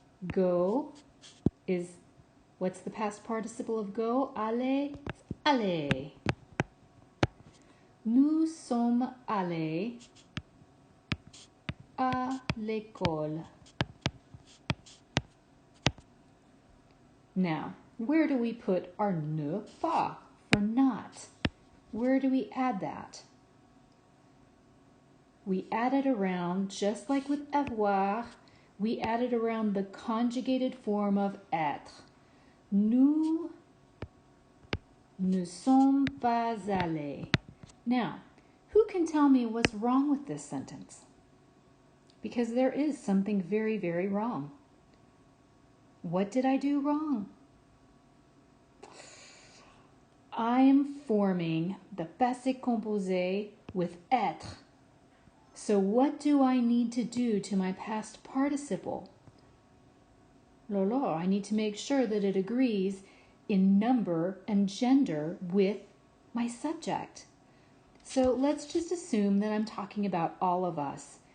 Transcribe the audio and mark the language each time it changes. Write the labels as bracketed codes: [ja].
[en] Go is, what's the past participle of go? Aller, aller. [fr] Nous sommes allés à l'école. Now, [en] where do we put our ne pas for not? Where do we add that? We add it around, just like with avoir, we add it around the conjugated form of être. [fr] Nous ne sommes pas allés. [en] Now, who can tell me what's wrong with this sentence? Because there is something very, very wrong. What did I do wrong? I am forming the passé composé with être. So what do I need to do to my past participle? Lolo, I need to make sure that it agrees in number and gender with my subject. So let's just assume that I'm talking about all of us.